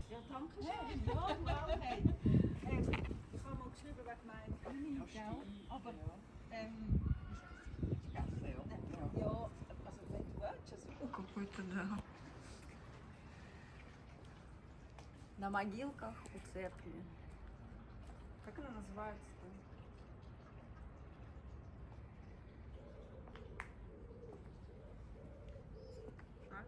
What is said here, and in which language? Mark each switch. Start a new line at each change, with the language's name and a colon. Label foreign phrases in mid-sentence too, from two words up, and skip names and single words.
German: Dankeschön. Ja, wow, hey. Ich habe mal geschrieben wegen meinem Knie, gell? Aber, ja, also wenn du willst, also...
Russian: Какой-то, да. На могилках у церкви. Как она называется-то? А?